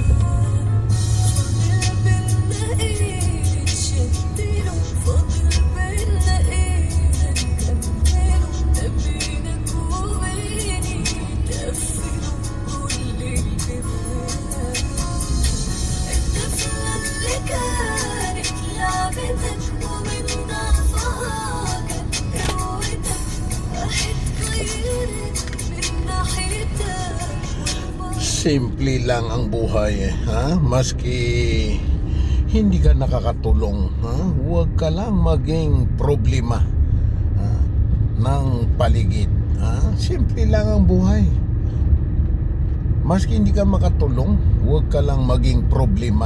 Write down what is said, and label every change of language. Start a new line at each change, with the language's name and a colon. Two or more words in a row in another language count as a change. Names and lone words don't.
Arabic: فاضل بينا إيه نشدله، فاضل بينا إيه نكمله، ده بينك وبيني تقفله كل اللي فات. الطفلة اللي كانت لعبتك ومن ضعفها كانت قوتك، راحت غيرت من ناحيتك والمرة.
Filipino: Simple lang ang buhay, maski hindi ka nakakatulong, huwag ka lang maging problema ng paligid. Simple lang ang buhay. Maski hindi ka makatulong, huwag ka lang maging problema.